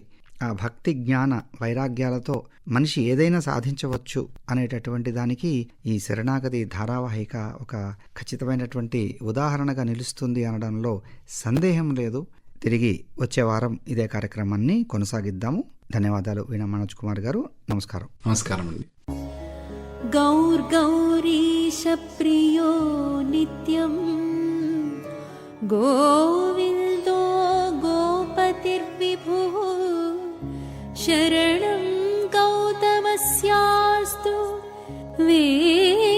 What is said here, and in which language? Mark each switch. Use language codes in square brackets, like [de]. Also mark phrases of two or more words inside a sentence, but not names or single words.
[te] ఆ భక్తి జ్ఞాన వైరాగ్యాలతో మనిషి ఏదైనా సాధించవచ్చు అనేటటువంటి దానికి ఈ శరణాగతి ధారావాహిక ఒక ఖచ్చితమైనటువంటి ఉదాహరణగా నిలుస్తుంది అనడంలో సందేహం లేదు. తిరిగి వచ్చే వారం ఇదే కార్యక్రమాన్ని కొనసాగిద్దాము. ధన్యవాదాలు వీణా మనోజ్ కుమార్ గారు. నమస్కారం. నమస్కారం అండి. [sa] गौरीश प्रियो नित्यं गोविन्दो गोपतिर्विभुः शरणं गौतमस्यास्तु वे